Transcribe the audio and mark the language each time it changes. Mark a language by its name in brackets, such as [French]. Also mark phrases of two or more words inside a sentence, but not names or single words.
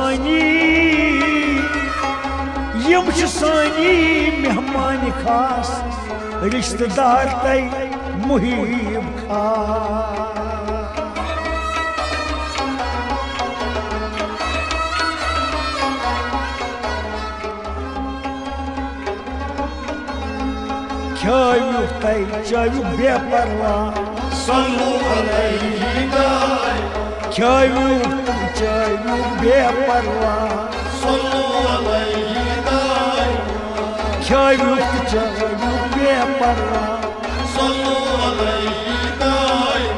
[Punjabi] سانی مہمان خاص رشتہ دار تے محیب خاص کھیوک تے چوک بے پرواہ [Arabic] صلو علیہ دائم [Punjabi] کھیوک بے پرواہ [Arabic] صلو علیہ دائم [Punjabi] کھیوک بے پرواہ [Arabic] صلو علیہ دائم